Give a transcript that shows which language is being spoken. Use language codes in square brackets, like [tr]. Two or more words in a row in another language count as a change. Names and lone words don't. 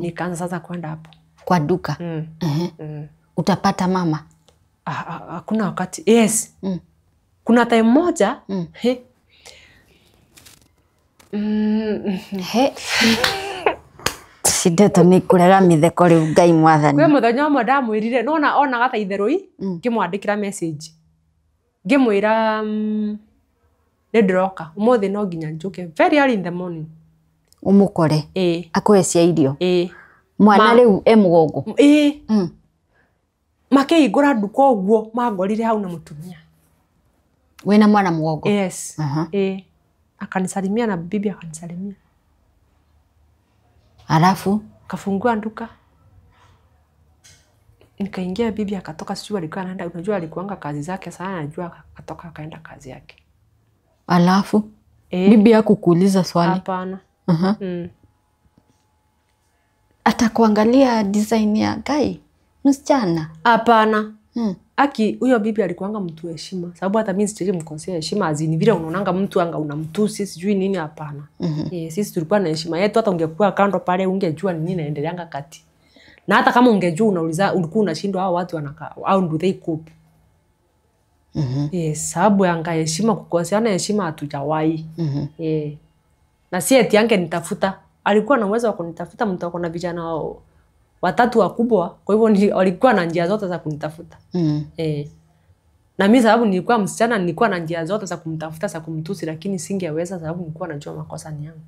[sw] Nikaanza sasa kwenda hapo kwa duka. Utapata mama? Hakuna wakati. Yes. Kuna time moja [ki] Sideto ni kurega mitheko riu Ngai mwathani. Kwe muthenya umwe ndamwirire nona ona gata itherui ngimwandikira message. Ngimwira ndiroka umuthi no nginya njuke [en] very early in the morning. [ki] Umukore akwesya irio. Mwana riu mugongo. Makeigura nduka uguo mangorire hau na mutumia. Wena mwana mugongo? [sw] Yes. Akanisalimia na bibi akanisalimia. Alafu kafungua nduka. Nikaingia, bibi akatoka, sijui alikuwa anaenda, unajua alikuanga kazi zake sana, najua akatoka akaenda kazi yake. Alafu bibi hakukuuliza swali? Hapana. Atakuangalia design ya Kai msichana? Hapana. Aki huyo bibi alikuanga mtu heshima, sababu hata mimi sije mkosea heshima azini vile unaonanga mtu anga unamtusi sijui nini, hapana. Sisi tulikuwa na heshima yetu, hata ungekuwa kando pale ungejua nini inaendeleanga kati. Na hata kama ungejua unauliza ulikuwa unashindwa hao watu wanakaa au [en] do they cope. [sw] Sababu yanga heshima, kukoseana heshima hatujawahi. Na si eti yange nitafuta, alikuwa na uwezo wa kunitafuta, mtu ako na vijana watatu wakubwa, kwa hivyo walikuwa na njia zote za kunitafuta. Na mimi sababu nilikuwa msichana, nilikuwa na njia zote za kumtafuta, za kumtusi, lakini singeweza sababu nilikuwa najua makosa ni yangu.